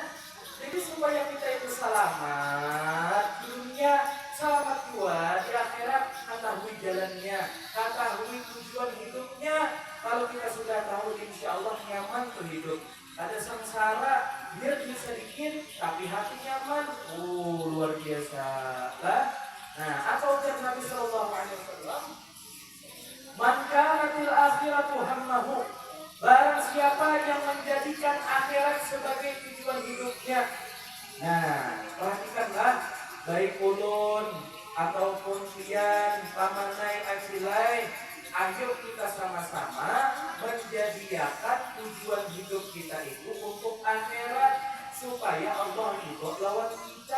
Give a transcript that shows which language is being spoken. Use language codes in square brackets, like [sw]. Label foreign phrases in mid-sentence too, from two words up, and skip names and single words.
[id] Jadi supaya kita itu selamat dunia, selamat juga di akhirat, ketahui jalannya, ketahui tujuan hidupnya. Kalau kita sudah tahu [ar] ما شاء الله [id] nyaman tuh hidup. Ada sengsara, dia sedikit, tapi hati nyaman. [bjn] Luar biasa lah. Nah, apa ujar Nabi [ar] صلى الله عليه وسلم? من كانت الآخرة همه. [id] Barang siapa yang menjadikan akhirat sebagai tujuan hidupnya. [bjn] Nah, perhatikanlah, baik ulun ataupun pian, pamanai, acilai, ayo kita sama-sama menjadikan tujuan hidup kita itu untuk akhirat, supaya Allah juga lawan kita.